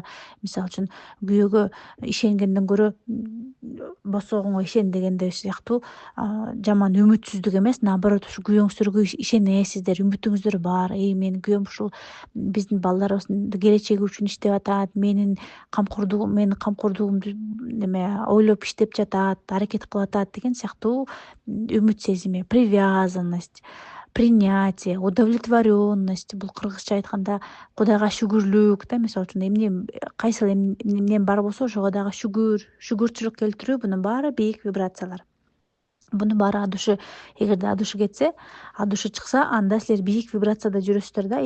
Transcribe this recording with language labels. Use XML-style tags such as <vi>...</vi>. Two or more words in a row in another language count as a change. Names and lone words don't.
<ky>Мисалы үчүн күйөөгө ишенгенден көрө босогоңо ишен дегендей сыяктуу жаман үмүтсүздүк эмес, наоборот, ушу күйөөңүздөргө ишенесиздер, үмүтүңүздөр бар. Менин күйөөм ушул биздин балдарыбыздын келечеги үчүн иштеп атат, менин камкордугумду ойлоп иштеп жатат, аракет кылып атат деген сыяктуу үмүт сезими.</ky> <ru>Привязанность, принятие, удовлетворенность,</ru> <ky>бул кыргызча айтканда Кудайга шүгүрлүк да. Мисалы үчүн кайсыл эмнем бар болсо ошого дагы шүгүрчүлүк келтирүү, бунун баары бийик вибрациялар. Бунун баары эгерде адушы кетсе, адушы чыкса, анда силер бийик вибрацияда жүрөсүздөр да.</ky>